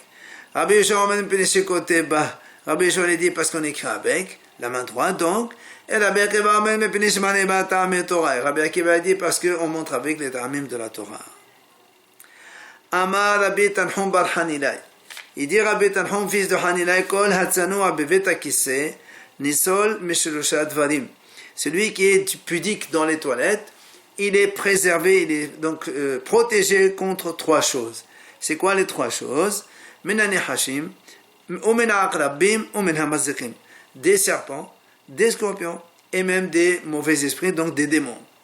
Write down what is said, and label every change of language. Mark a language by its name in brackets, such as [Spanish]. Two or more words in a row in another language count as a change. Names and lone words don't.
[French] Rabbi Yoshua dit parce qu'on écrit avec la main droite, donc. Et Rabbi Akiva dit parce qu'on montre avec les ta'amim de la Torah. [Hebrew] אמר רבי תנחום בר חנילאי. [French] Il dit Rabbi Tanhum, fils de Hanilai, [Hebrew] כל הצנוע בבית ניצול משלשה דברים. [French] Celui qui est pudique dans les toilettes, il est préservé, il est donc protégé contre 3 choses. C'est quoi les 3 choses? Des serpents, des scorpions et même des mauvais esprits, donc des démons.